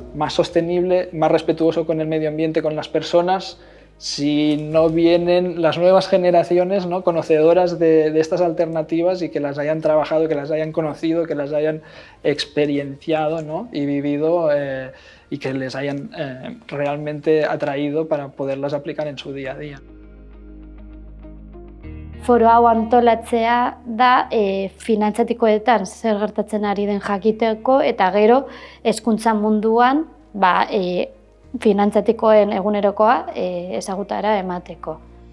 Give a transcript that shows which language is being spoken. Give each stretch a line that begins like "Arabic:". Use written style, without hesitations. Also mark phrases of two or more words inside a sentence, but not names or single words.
Spanish: más sostenible, más respetuoso con el medio ambiente, con las personas, si no vienen las nuevas generaciones, ¿no?, conocedoras de estas alternativas y que las hayan trabajado, que las hayan conocido, que las hayan experienciado, ¿no?, y vivido y que les hayan realmente atraído para poderlas aplicar en su día a día.
Basque: Foro hau antolatzea da finantzatikoetan zer gertatzen ari den jakiteko eta gero hezkuntza munduan finantzatikoen egunerokoa ezagutara emateko.